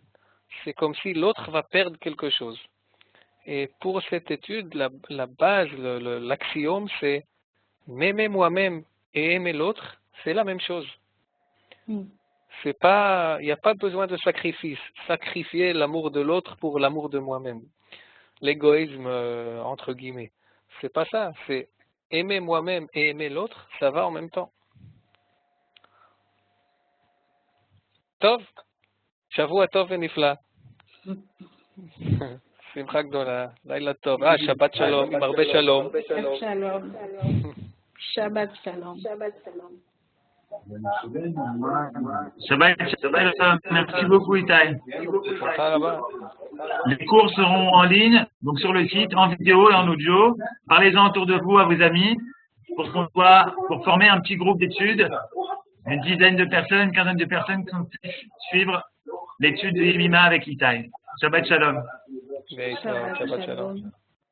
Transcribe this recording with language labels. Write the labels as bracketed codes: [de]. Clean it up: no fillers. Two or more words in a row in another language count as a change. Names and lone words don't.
[fr] C'est comme si l'autre va perdre quelque chose. Et pour cette étude, la base, l'axiome, c'est m'aimer moi-même et aimer l'autre, c'est la même chose. C'est pas, il n'y a pas besoin de sacrifice. Sacrifier l'amour de l'autre pour l'amour de moi-même. L'égoïsme, entre guillemets. C'est pas ça. C'est aimer moi-même et aimer l'autre, ça va en même temps. [he] טוב, שבוע טוב ונפלא. שמחה גדולה, לילה טוב. שבת שלום, עם הרבה שלום. שלום. שבת שלום. [fr] Merci beaucoup, Itaï. [he] שמחה רבה. [fr] Les cours seront en ligne, donc sur le site, en vidéo et en audio. Parlez-en autour de vous à vos amis pour former un petit groupe d'études, une dizaine de personnes, une quinzaine de personnes qui vont suivre l'étude de Yemima avec Itaï. [he] שבת שלום. שבת שלום.